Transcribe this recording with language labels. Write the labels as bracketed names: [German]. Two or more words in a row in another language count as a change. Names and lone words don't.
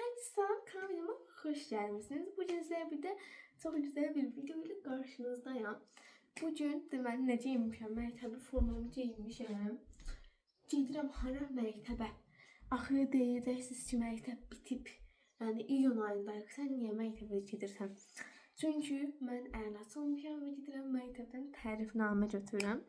[Turkish] Salam, kanalıma hoş gelmişsiniz. Bugün size bir de çok güzel bir video ile karşınızdayım. [Azerbaijani] Bugün deməli necə giyinmişəm? Məktəbi formamı giyinmişəm. Gedirəm hara məktəbə? Axı deyəcəksiniz ki, məktəb bitib. Yəni iyun ayındayıq. Sən niyə məktəbə gedirsən? Çünki mən əla çalmışam və gedirəm məktəbdən tərifnamə götürürəm.